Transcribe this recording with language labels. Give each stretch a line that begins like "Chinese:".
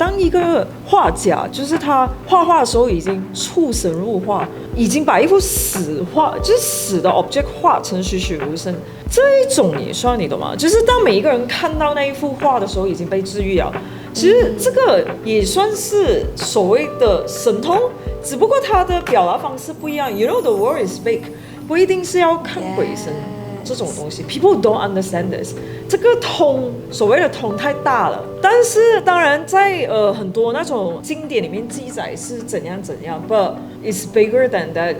Chinese: 当一个画家，就是他画画的时候已经出神入化，已经把一幅死画，就是死的 object 画成栩栩如生，这一种也算你懂吗？就是当每一个人看到那一幅画的时候，已经被治愈了。其实这个也算是所谓的神通，只不过它的表达方式不一样。
English: You know the world is big，不一定是要看鬼神。 这种东西，people don't understand this。
Chinese: 这个通，所谓的通太大了，但是当然在很多那种经典里面记载是怎样， but it's bigger than that.